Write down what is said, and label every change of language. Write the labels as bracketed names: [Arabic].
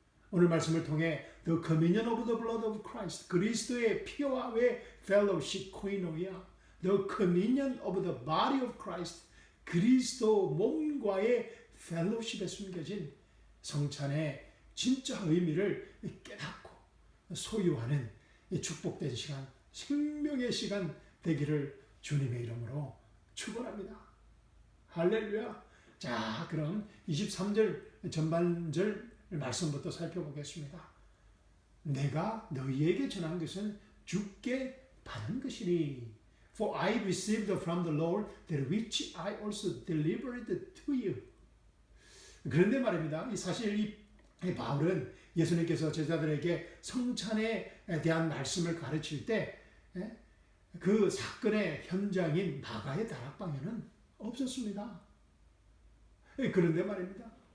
[Korean] 오늘 말씀을 통해 [English] The communion of the blood of Christ, [Korean] 그리스도의 피와의 fellowship, 코이노이아, [English] The communion of the body of Christ, [Korean] 그리스도 몸과의 fellowship에 숨겨진 성찬의 진짜 의미를 깨닫고 소유하는 축복된 시간, 생명의 시간 되기를 주님의 이름으로 축원합니다. 할렐루야. 자, 그럼 23절 전반절 말씀부터 살펴보겠습니다. 내가 너희에게 전한 것은 주께 받은 것이니 [English] For I received from the Lord that which I also delivered to you. [Korean] 그런데 말입니다. 사실 이 바울은 예수님께서 제자들에게 성찬에 대한 말씀을 가르칠 때 그 사건의 현장인 마가의 다락방에는 없었습니다. 그런데 말입니다.